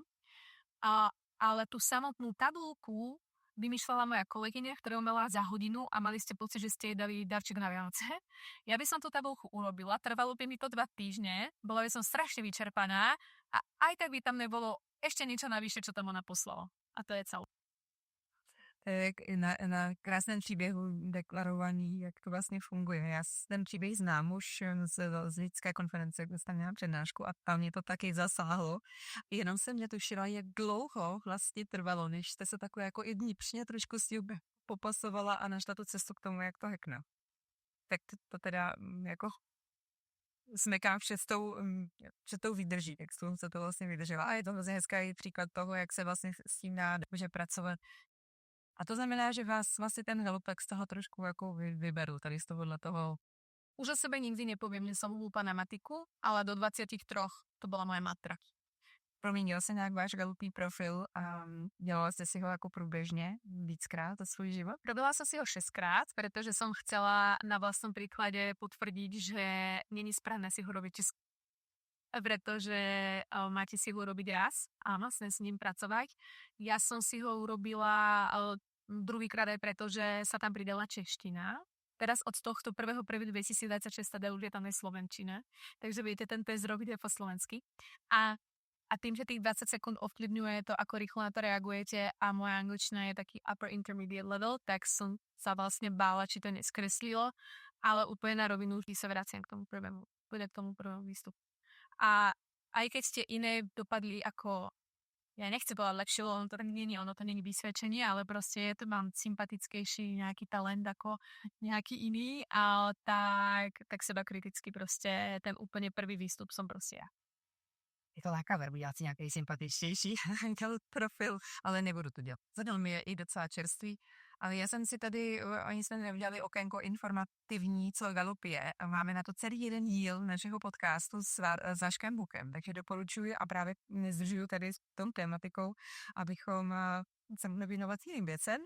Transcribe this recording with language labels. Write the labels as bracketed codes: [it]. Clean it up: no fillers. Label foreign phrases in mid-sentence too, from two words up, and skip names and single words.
[sk] Ale tú samotnú tabulku vymýšľala moja kolegyňa, ktorá mala za hodinu a mali ste pocit, že ste jej dali darček na Vianoce. Ja by som tú tabulku urobila, trvalo by mi to 2 týždne, bola by som strašne vyčerpaná a aj tak by tam nebolo ešte niečo navyše, čo tam ona poslala. A to je celé. [cs] Na krásném příběhu deklarovaný, jak to vlastně funguje. Já ten příběh znám už z lidské konference, kde jsem měla přednášku a tam mě to taky zasáhlo. Jenom jsem netušila, jak dlouho vlastně trvalo, než jste se takhle jako i vnitřně trošku s tím popasovala a našla tu cestu k tomu, jak to hacknout. Tak to teda jako smekám před tou výdrží, jak se to vlastně vydržela. A je to vlastně hezký příklad toho, jak se vlastně s tím dá může pracovat. A to znamená, že vás vlastně ten Gallup z toho trošku jako vyberu, tady z tohohle toho. [sk] Už o sebe nikdy nepoviem, že som hlúpa na matiku, ale do 23 to bola moja matra. [cs] Proměnil se nějak váš Gallupý profil a dělala jste si ho jako průběžně víckrát za svůj život? [sk] Robila som si ho 6-krát, pretože som chcela na vlastnom príklade potvrdiť, že není správne si ho robiť pretože máte si ho robiť raz a vlastne s ním pracovať. Ja som si ho urobila druhýkrát aj preto, že sa tam pridala čeština. Teraz od tohto 1.1.2026 sa dá už je tam aj slovenčina. Takže viete, ten test robiť aj po slovensky. A tým, že tých 20 sekúnd ovplyvňuje to, ako rýchlo na to reagujete a moja angličtina je taký [en] upper intermediate level, [sk] tak som sa vlastne bála, či to neskreslilo, ale úplne na rovinu vždy sa vraciam k tomu prvému výstupu. A aj keď ste iné dopadli ako, ja nechcem povedať lepšie, ono to není vysvedčenie, ale proste mám sympatickejší nejaký talent ako nejaký iný, ale tak seba kriticky proste ten úplne prvý výstup som proste ja. [cs] Je to lákavé, být asi nějaký sympatičtější profil, ale nebudu to dělat. Zadal mi je i docela čerstvý, ale já jsem si tady, oni jsme neudělali okénko informativní, co Gallup je. Máme na to celý jeden díl našeho podcastu s Vaškem Bukem, takže doporučuji a právě nezdržuju tady s tou tématikou, abychom se mohli věnovat jiným věcem.